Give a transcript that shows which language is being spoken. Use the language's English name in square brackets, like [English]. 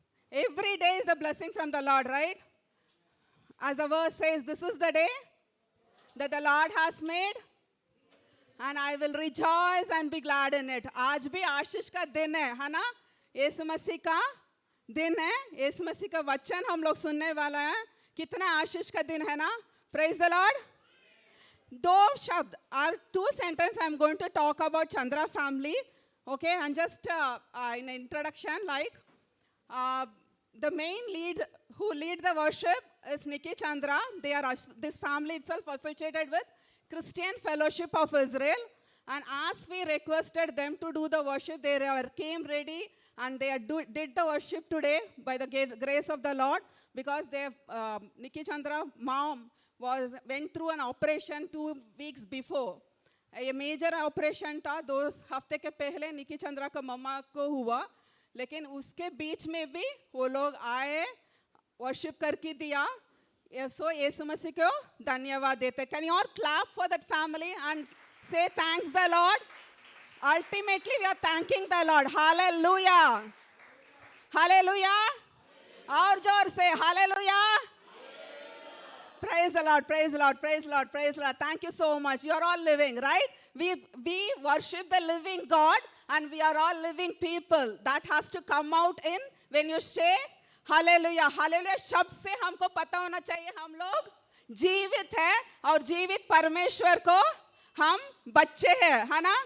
[English] Every day is a blessing from the Lord, right? As the verse says, this is the day that the Lord has made, and I will rejoice and be glad in it. [Hindi] आज भी आशीष का दिन है ना? यीशु मसीह का दिन है. यीशु मसीह का वचन हम लोग सुनने वाला है. कितना आशीष का दिन है ना? [English] Praise the Lord. [Hindi] दो शब्द [English] or two sentences I'm going to talk about Chandra family. Okay, and just in introduction, like the main lead who lead the worship is Nikki Chandra. They are this family itself associated with Christian Fellowship of Israel. And as we requested them to do the worship, they came ready and they did the worship today by the grace of the Lord, because they Nikki Chandra mom went through an operation 2 weeks before. A major operation [Hindi] था 2 हफ्ते के पहले निकी चंद्रा का मम्मा को हुआ, लेकिन उसके बीच में भी वो लोग आए, वर्शिप करके दिया. सो यीशु मसीह को धन्यवाद देते. [English] Can you all clap for that family and say thanks the Lord? Ultimately we are thanking the Lord. Hallelujah. Hallelujah. [Hindi] और जोर से hallelujah. [English] Praise the Lord, praise the Lord, praise the Lord, praise the Lord. Thank you so much. You are all living, right? We worship the living God, and we are all living people. That has to come out in when you say hallelujah. [Hindi] Hallelujah शब्द से हमको पता होना चाहिए हम लोग जीवित है और जीवित परमेश्वर को हम बच्चे हैं, है ना?